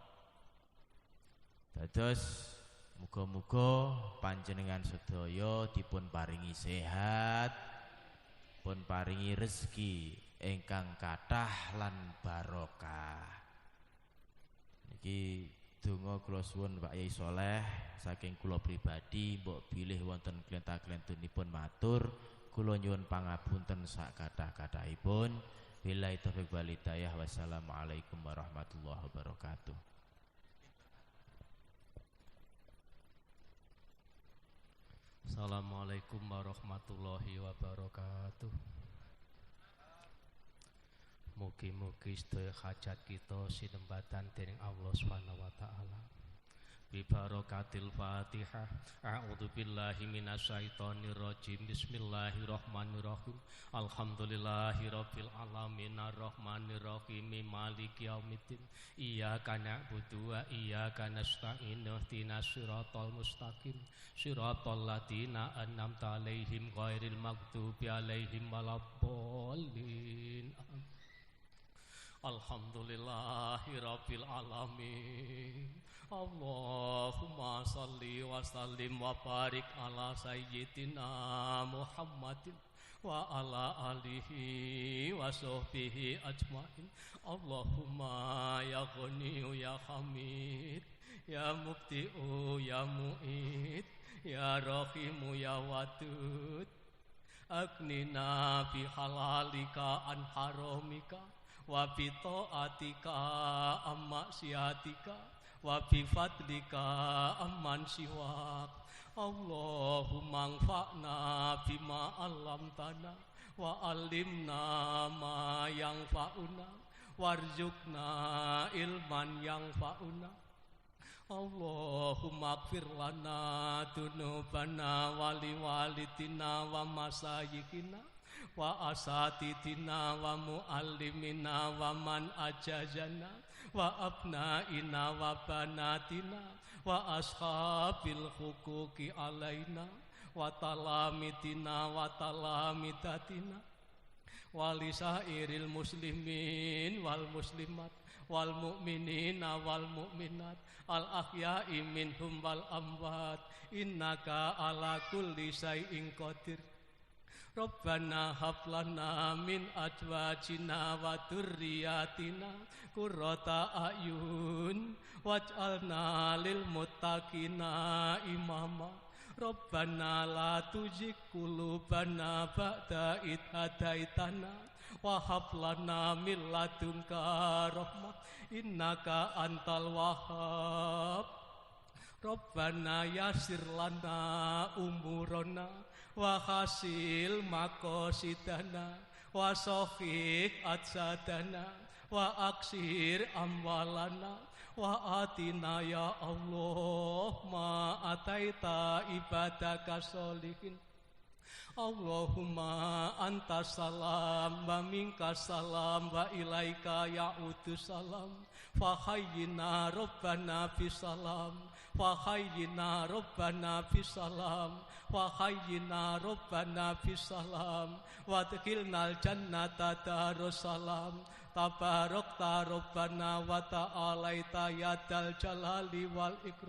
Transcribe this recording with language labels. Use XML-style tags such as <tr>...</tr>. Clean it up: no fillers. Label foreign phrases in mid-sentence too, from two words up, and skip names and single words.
<jv>Dados muga-muga panjenengan sedaya dipun paringi sehat, pun paringi rezeki ingkang kathah lan barokah. Niki donga kula suwun Pak Yai Saleh saking kula pribadi mbok bilih wonten klenta-klentunipun matur kula nyuwun pangapunten sak kathah-kathahipun.</jv> <ar>بالله التوفيق والهداية. والسلام عليكم ورحمة الله وبركاته. السلام عليكم ورحمة الله وبركاته.</ar> <jv>Mugi-mugi sedaya hajat kita sinembatan dening Allah</jv> <ar>سبحانه وتعالى. ببركة الفاتحة. أعوذ بالله من الشيطان الرجيم. بسم الله الرحمن الرحيم. الحمد لله رب العالمين الرحمن الرحيم مالك يوم الدين. إياك نعبد وإياك نستعين. اهدنا الصراط المستقيم. صراط الذين أنعمت عليهم غير المغضوب عليهم ولا الضالين. الحمد لله رب العالمين. اللهم صل وسلم وبارك على سيدنا محمد وعلى آله وصحبه أجمعين. اللهم يا غني يا حميد يا مبدئ يا معيد يا رحيم يا ودود أغننا بحلالك عن حرامك وبطاعتك عن معصيتك وبفضلك عمن سواك. اللهم انفعنا بما علمتنا وعلمنا ما ينفعنا وارزقنا علما ينفعنا. اللهم اغفر لنا ذنوبنا ولوالدينا ومشايخنا وأساتذتنا و ومعلمينا ومن أجازنا وأبنائنا وبناتنا وأصحاب الحقوق علينا وتلاميذنا وتلميذاتنا ولسائر المسلمين والمسلمات والمؤمنين والمؤمنات الأحياء منهم والأموات إنك على كل شيء قدير. ربنا هب لنا من أزواجنا وذرياتنا قرة أعين واجعلنا للمتقين إماما. ربنا لا تزغ قلوبنا بعد إذ هديتنا وهب لنا من لدنك رحمة إنك أنت الوهاب. ربنا يسر لنا أمورنا وحصل مقاصدنا وصحح أجسادنا وأكثر أموالنا وآتنا يا الله ما آتيت عبادك الصالحين. اللهم أنت السلام ومنك السلام وإليك يعود السلام فحينا ربنا بالسلام فحينا ربنا بالسلام وحينا ربنا بالسلام وأدخلنا الجنة دار السلام تباركت ربنا وتعاليت يا ذا الجلال والإكرام.</ar>